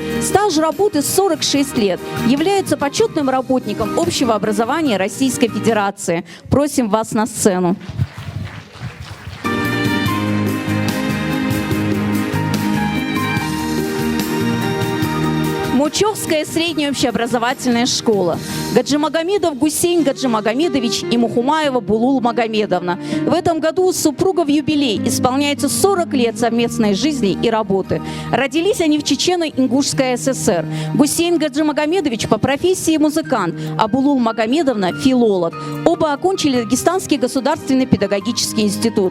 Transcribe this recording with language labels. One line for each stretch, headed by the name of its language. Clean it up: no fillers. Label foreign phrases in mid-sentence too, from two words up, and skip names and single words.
Russian: Стаж работы 46 лет. Является почетным работником общего образования Российской Федерации. Просим вас на сцену. Мучевская средняя общеобразовательная школа. Гаджимагомедов Гусейн Гаджимагомедович и Мухумаева Булул Магомедовна. В этом году у супругов юбилей. Исполняется 40 лет совместной жизни и работы. Родились они в Чечено-Ингушской ССР. Гусейн Гаджимагомедович по профессии музыкант, а Булул Магомедовна – филолог. Оба окончили Дагестанский государственный педагогический институт.